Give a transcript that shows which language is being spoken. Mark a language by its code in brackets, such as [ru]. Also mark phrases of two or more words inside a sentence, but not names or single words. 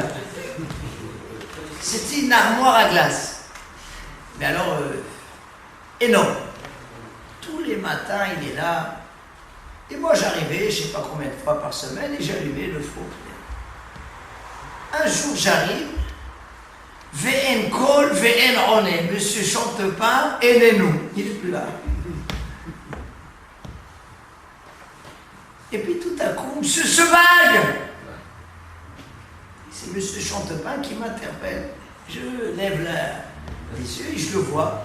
[fr] C'était une armoire à glace. Mais alors, énorme. Tous les matins, il est là. Et moi, j'arrivais, je ne sais pas combien de fois par semaine, et j'allumais le four. Un jour, j'arrive. [he] ואין קול, ואין עונה. [fr] Monsieur Chantepain, aidez-nous. Il n'est plus là. Et puis tout à coup, Monsieur Sebagne. C'est Monsieur Chantepain qui m'interpelle. Je lève les yeux et je le vois.